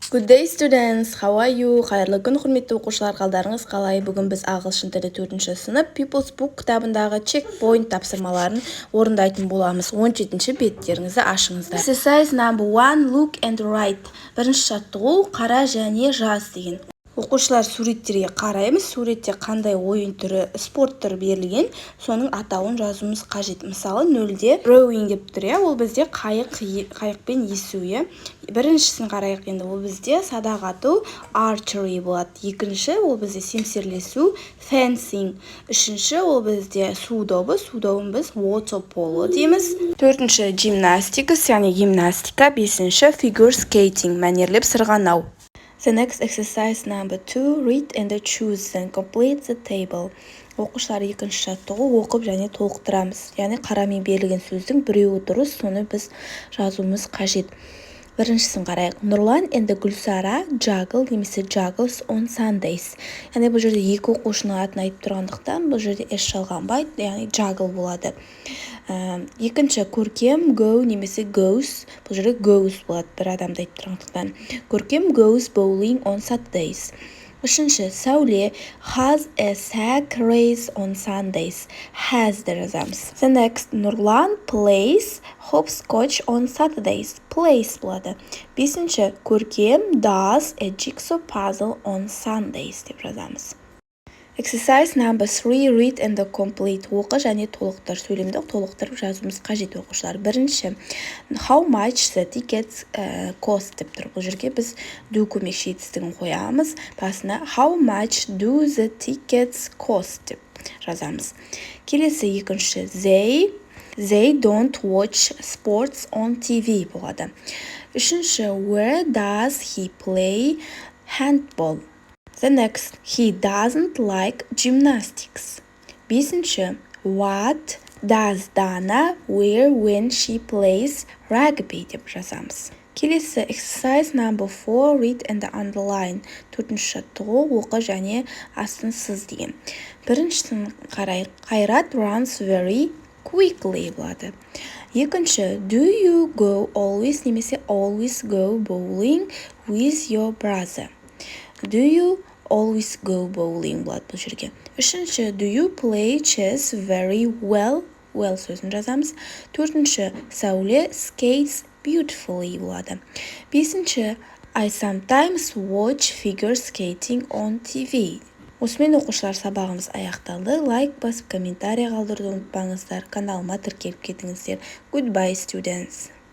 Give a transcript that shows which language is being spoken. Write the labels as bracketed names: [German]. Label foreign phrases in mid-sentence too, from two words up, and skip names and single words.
[English] Good day students, how are you? [Kazakh] Қайырлы күн құрметті оқушылар, қалдарыңыз қалай? Бүгін біз ағылшын тілі 4-ші сынып People's Book кітабындағы checkpoint тапсырмаларын орындайтын боламыз. 17-ші беттеріңізді ашыңыздар. [English] Exercise number 1, look and write. [Kazakh] Бірінші жаттығу, қара және жаз деген. Оқушылар суреттерге қараймыз. Суретте қандай ойын түрі, спорт түрі берілген, соның атауын жазуымыз қажет. Мысалы, 0-де rowing деп тұр, ол бізде қайықпен есу. Біріншісін қарайық енді, ол бізде садақ ату, archery болады. Екінші, ол бізде семсерлесу, fencing. Үшінші, ол бізде су добы, біз [English] water polo [Kazakh] дейміз. Төртінші, gymnastics, яғни гимнастика. Бесінші, [English] figure skating, [Kazakh] мәнерлеп сырғанау. [English] The next exercise number 2, read and choose and complete the table. [Kazakh] Оқушылар екінші жаттығу оқып және толықтырамыз. Яғни қарамен берілген сөздің біреуі дұрыс, соны біз жазуымыз қажет. Біріншісін қарайық. [English] Нұрлан and Гүлсара juggle немесе juggles on Sundays. [Kazakh] Яғни бұл жерде екі оқушының атын айтып тұрғандықтан, бұл жерде s жалғанбайды, яғни juggle болады. Екінші Көркем go немесе goes, бұл жерде goes болады, бір адамды айтып тұрғандықтан. [English] Көркем goes bowling on Saturdays. Үшінші Сәуле has a sack race on Sundays. Has the жазамыз. The next Нұрлан plays hopscotch on Saturdays. Plays [Kazakh] болады. Бесінші [English] Көркем does a jigsaw puzzle on Sundays [Kazakh] деп жазамыз. [English] Exercise number 3, read and complete. [Kazakh] Оқы және толықтыр. Сөйлемді толықтырып жазуымыз қажет оқушылар. Бірінші, [English] how much the tickets cost [Kazakh] деп тұр. Бұл жерге біз do көмекші етістігін қоямыз. [English] Басына how much do the tickets cost [Kazakh] деп жазамыз. Келесі екінші, [English] they don't watch sports on TV болады. [Kazakh] Үшінші, [English] where does he play handball? The next, he doesn't like gymnastics. Бесінші, what does Dana wear when she plays rugby [Kazakh] деп жазамыз. [English] Келесі exercise number 4, read and underline. [Kazakh] Төртінші жаттығу оқы және астын сыз деген. Біріншісін қарайық. Қайрат [English] runs very quickly [Kazakh] болады. Екінші, [English] do you go always немесе always go bowling with your brother? Do you always go bowling [Kazakh] болады бұл жерге. Үшінші, [English] do you play chess very well? [Kazakh] Well сөзін жазамыз. Төртінші, Сәуле [English] skates beautifully [Kazakh] болады. Бесінші, [English] I sometimes watch figure skating on TV. [Kazakh] Осымен оқушылар сабағымыз аяқталды. Лайк басып, комментарий қалдыруды ұмытпаңыздар. Каналыма тіркеліп кетіңіздер. [English] Goodbye, students.